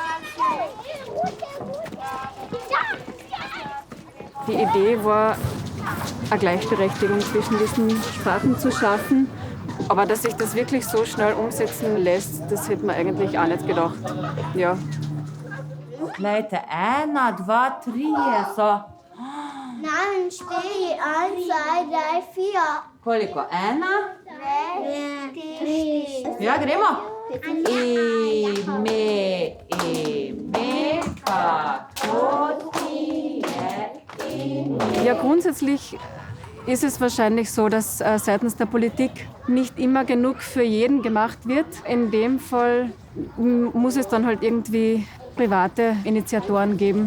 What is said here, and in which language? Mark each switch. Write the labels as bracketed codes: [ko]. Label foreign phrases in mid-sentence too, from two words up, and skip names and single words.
[de] Die Idee war, eine Gleichberechtigung zwischen diesen Sprachen zu schaffen. Aber dass sich das wirklich so schnell umsetzen lässt, das hätte man eigentlich auch nicht gedacht. Ja. [sl] Gledajte, 1, 2, 3, so. [de] Nein, 4, 1, 2, 3, 4. [sl] Koliko? 1? 2, 3. Ja, gremo. [de] Ja, grundsätzlich ist es wahrscheinlich so, dass seitens der Politik nicht immer genug für jeden gemacht wird. In dem Fall muss es dann halt irgendwie private Initiatoren geben.